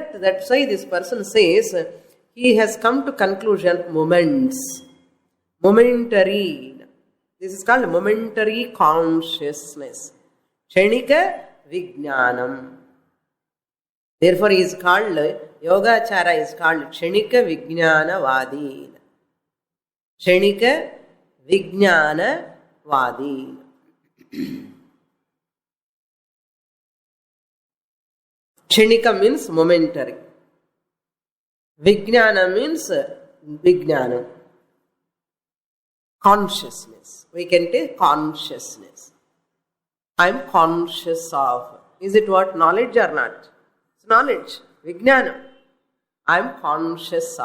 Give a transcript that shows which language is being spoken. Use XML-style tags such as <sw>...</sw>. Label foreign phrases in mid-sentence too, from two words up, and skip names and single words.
<en>That's why this person says he has come to conclusion moments. Momentary. This is called momentary consciousness.</en> <sa>क्षणिक विज्ञानम्.</sa> <en>Therefore he is called, Yogachara is called</en> <sa>क्षणिक विज्ञान वादी. क्षणिक विज्ञान वादी.</sa> <en>Kshenika means momentary. Vijnana means vijnana. Consciousness. We can take consciousness. I am conscious of. Is it what? Knowledge or not? It's knowledge. Vijnana. I am conscious of.</en>